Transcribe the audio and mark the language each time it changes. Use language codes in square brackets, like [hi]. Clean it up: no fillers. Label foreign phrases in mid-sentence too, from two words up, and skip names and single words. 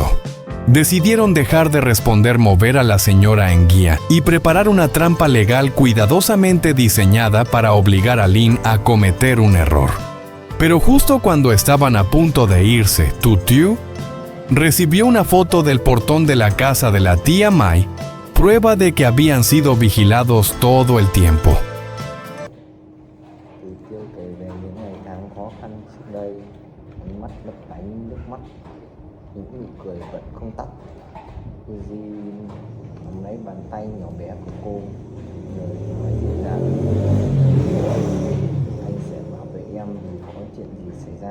[es] Decidieron dejar de responder, mover a la señora Enguía y preparar una trampa legal cuidadosamente diseñada para obligar a Lin a cometer un error. Pero justo cuando estaban a punto de irse, Tutiu recibió una foto del portón de la casa de la tía Mai, prueba de que habían sido vigilados todo el tiempo. [vi] Tiêu kể về những ngày tháng khó khăn trước đây, ánh mắt lấp lánh nước mắt, những nụ cười vẫn không tắt. Uzi nắm lấy bàn tay nhỏ bé của cô, rồi nói dịu dàng: anh sẽ bảo vệ em dù có chuyện gì xảy ra.